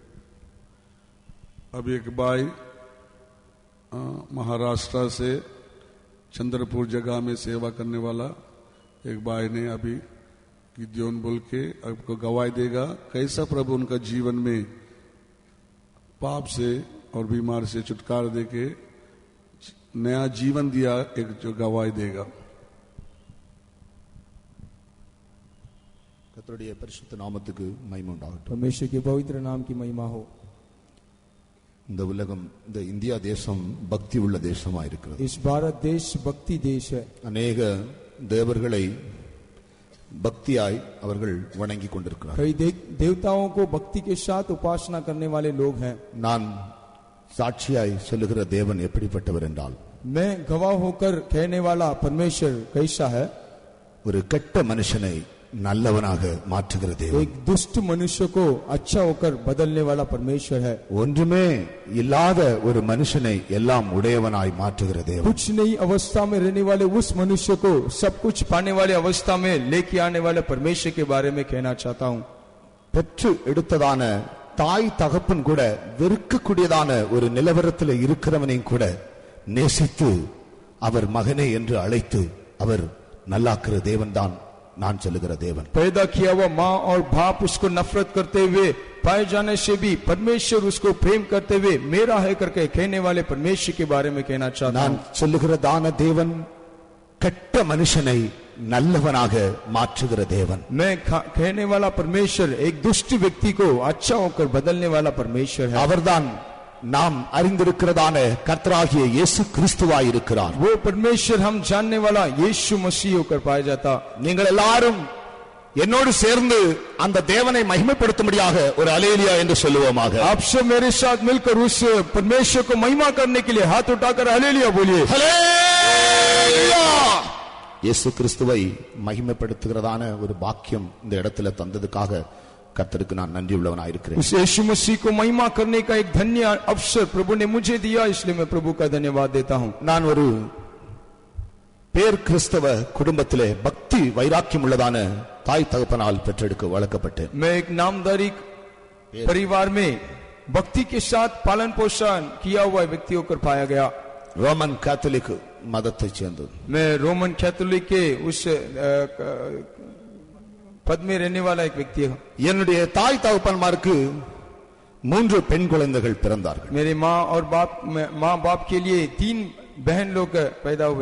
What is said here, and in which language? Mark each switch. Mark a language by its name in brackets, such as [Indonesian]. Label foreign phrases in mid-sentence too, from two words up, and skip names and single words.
[Hindi] अब एक भाई महाराष्ट्र से चंद्रपुर जगह में सेवा करने वाला एक भाई ने अभी गिद्योन बोल के आपको गवाही देगा कैसा प्रभु उनका जीवन में पाप से और बीमार से छुटकारा देके नया जीवन दिया, एक जो गवाही देगा। [Tamil] கர்த்தருடைய பரிசுத்த நாமத்துக்கு மகிமை உண்டாகட்டும். [Hindi] परमेश्वर के पवित्र नाम की महिमा हो। [Tamil] இந்த உலகம், இந்த இந்தியா தேசம் பக்தி உள்ள தேசமா இருக்கிறது. [Hindi] इस भारत देश भक्ति देश है। [Tamil] अनेक தேவர்களை பக்தியாய் அவர்கள் வணங்கி கொண்டிருக்கிறார்கள். [Hindi] कई देवताओं को भक्ति के साथ उपासना करने वाले लोग हैं। [Tamil] நான் சாட்சியாய் சொல்லுகிற தேவன் எப்படிப்பட்டவர் என்றால், [Hindi] मैं गवाह होकर कहने वाला परमेश्वर कैसा है? [Tamil] ஒரு கெட்ட மனுஷனை நல்லவனாக மாற்றுகிற தேவன். [Hindi] एक दुष्ट मनुष्य को अच्छा होकर बदलने वाला परमेश्वर है। [Tamil] ஒன்றுமே இல்லாத ஒரு மனுஷனை எல்லாம் உடையவனாய் மாற்றுகிற தேவன். [Hindi] कुछ नहीं अवस्था में रहने वाले उस मनुष्य को सब कुछ पाने वाले अवस्था में लेके आने वाले परमेश्वर के बारे में कहना चाहता हूँ। [Tamil] பெற்று எடுத்ததான தாய் தகப்பன் கூட வெறுக்கக்கூடியதான ஒரு நிலவரத்தில் இருக்கிறவனையும் கூட நேசித்து அவர் மகனே என்று அழைத்து அவர் நல்லாக்குற தேவன் தான் நான் சொல்லுகிற தேவன். [Hindi] पैदा किया हुआ माँ और बाप उसको नफरत करते हुए पाए जाने से भी परमेश्वर उसको प्रेम करते हुए मेरा है करके कहने वाले परमेश्वर के बारे में कहना चाहता हूँ। [Tamil] நான் சொல்லுகிற தான தேவன் கெட்ட மனுஷனை நல்லவனாக மாற்றுகிற தேவன். [Hindi] मैं कहने वाला परमेश्वर एक दुष्ट व्यक्ति को अच्छा होकर बदलने वाला परमेश्वर है। [Tamil] அவர்தான் நாம் அறிந்திருக்கிறதான கர்த்தராகிய இயேசு கிறிஸ்துவாய் இருக்கிறார். [Hindi] वो परमेश्वर हम जानने वाला यीशु मसीह होकर पाया जाता। [Tamil] நீங்கள் எல்லாரும் என்னோடு சேர்ந்து அந்த தேவனை மகிமைப்படுத்தும்படியாக ஒரு அல்லேலூயா என்று சொல்லுவோமாக. [Hindi] आप सब मेरे साथ मिलकर उस परमेश्वर को महिमा करने के लिए हाथ उठाकर हालेलुया बोलिए। हालेलुया। [Tamil] இயேசு கிறிஸ்துவை மகிமைப்படுத்துகிறதான ஒரு பாக்கியம் இந்த இடத்துல தந்ததுக்காக கர்த்தருக்கு நான் நன்றி உள்ளவனாய் இருக்கிறேன். [Hindi] उस यीशु मसीह को महिमा करने का एक धन्य अवसर प्रभु ने मुझे दिया, इसलिए मैं प्रभु का धन्यवाद देता हूं। [Tamil] நான் ஒரு பேர் கிறிஸ்தவ குடும்பத்திலே பக்தி வைராக்கியம் உள்ளதான தாய் தகப்பனால் பெற்றெடுக்க வளர்க்கப்பட்டேன். [Hindi] मैं एक नामधारी परिवार में भक्ति के साथ पालन पोषण किया हुआ व्यक्ति होकर पाया गया। [Tamil] ரோமன் கேத்தலிக் மதத்தைச் சேர்ந்தது. [Hindi] मैं रोमन कैथोलिक के उस पद में रहने वाला एक व्यक्ति है। [Tamil] என்னுடைய தாய் தகப்பன்மாருக்கு 3 பெண் குழந்தைகள் பிறந்தார்கள். [Hindi] मेरे माँ बाप के लिए 3 बहन लोग पैदा हुए।